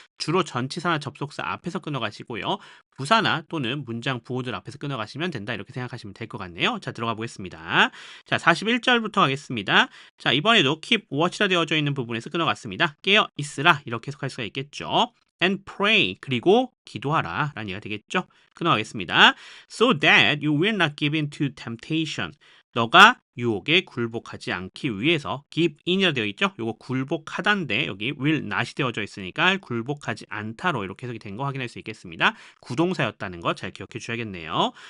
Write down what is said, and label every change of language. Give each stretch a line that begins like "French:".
Korean: 주로 전치사나 접속사 앞에서 끊어가시고요. 부사나 또는 문장 부호들 앞에서 끊어가시면 된다 이렇게 생각하시면 될 것 같네요. 자, 들어가 보겠습니다. 자, 41절부터 가겠습니다. 자, 이번에도
English: keep watch
Korean: 라 되어져 있는 부분에서 끊어갔습니다. 깨어 있으라 이렇게 해석할 수가 있겠죠.
English: and pray
Korean: 그리고 기도하라 라는 얘기가 되겠죠. 끊어가겠습니다.
English: So that you will not give in to temptation.
Korean: 너가 유혹에 굴복하지 않기 위해서 give in이라 되어 있죠. 요거 굴복하다인데 여기 will not이 되어져 있으니까 굴복하지 않다로 이렇게 해석이 된 거 확인할 수 있겠습니다. 구동사였다는 거 잘 기억해 주셔야겠네요.